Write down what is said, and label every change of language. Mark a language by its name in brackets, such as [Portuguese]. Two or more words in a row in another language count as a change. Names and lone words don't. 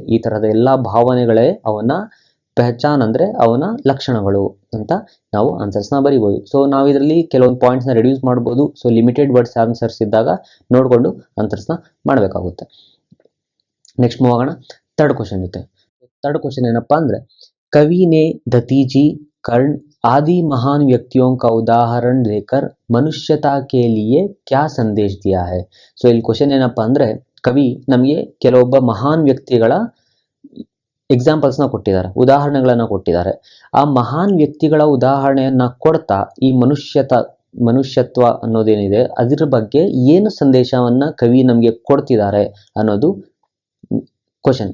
[Kannada] ಈ ತರದ ಎಲ್ಲಾ ಭಾವನೆಗಳೇ ಅವನ ಪಹಚಾನ್ ಅಂದ್ರೆ ಅವನ ಲಕ್ಷಣಗಳು ಅಂತ ನಾವು ಆನ್ಸರ್ಸ್ನ ಬರೀಬಹುದು. ಸೊ ನಾವು ಇದರಲ್ಲಿ ಕೆಲವೊಂದು ಪಾಯಿಂಟ್ಸ್ನ ರೆಡ್ಯೂಸ್ ಮಾಡ್ಬೋದು. ಸೊ [English] limited words answers [Kannada] ಇದ್ದಾಗ ನೋಡಿಕೊಂಡು ಆನ್ಸರ್ಸ್ನ ಮಾಡಬೇಕಾಗುತ್ತೆ. [English] next move [Kannada] ಆಗೋಣ [English] third question [Kannada] ಜೊತೆ. [English] third question [Kannada] ಏನಪ್ಪಾ ಅಂದ್ರೆ, [Hindi] कवि ने दतीजी, कर्ण आदि महान व्यक्तियों का उदाहरण लेकर मनुष्यता के लिए क्या संदेश दिया है. [Kannada] ಸೊ ಇಲ್ಲಿ ಕ್ವಶನ್ ಏನಪ್ಪಾ ಅಂದ್ರೆ, ಕವಿ ನಮಗೆ ಕೆಲವೊಬ್ಬ ಮಹಾನ್ ವ್ಯಕ್ತಿಗಳ ಎಕ್ಸಾಂಪಲ್ಸ್ನ ಕೊಟ್ಟಿದ್ದಾರೆ, ಉದಾಹರಣೆಗಳನ್ನ ಕೊಟ್ಟಿದ್ದಾರೆ. ಆ ಮಹಾನ್ ವ್ಯಕ್ತಿಗಳ ಉದಾಹರಣೆಯನ್ನ ಕೊಡ್ತಾ ಈ ಮನುಷ್ಯತ್ವ ಅನ್ನೋದೇನಿದೆ ಅದ್ರ ಬಗ್ಗೆ ಏನು ಸಂದೇಶವನ್ನ ಕವಿ ನಮಗೆ ಕೊಡ್ತಿದ್ದಾರೆ ಅನ್ನೋದು ಕ್ವಶನ್.